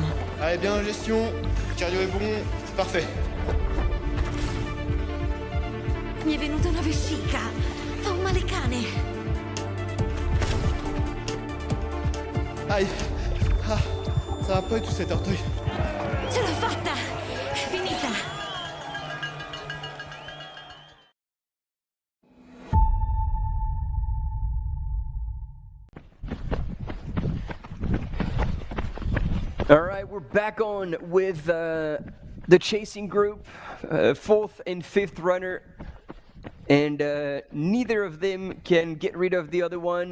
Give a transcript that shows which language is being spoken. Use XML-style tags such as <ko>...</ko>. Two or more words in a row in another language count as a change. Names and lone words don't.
<fr>Allez, bien en gestion, cardio est bon, c'est parfait.</fr> <it>Mi è venuta una vescica, fa un male cane.</it> <fr>Aïe, ah, ça va pas du tout cet orteil.</fr> <it>Ce l'ho fatta, è finita.</it> <en>All right, we're back on with the chasing group, fourth and fifth runner, and neither of them can get rid of the other one.</en>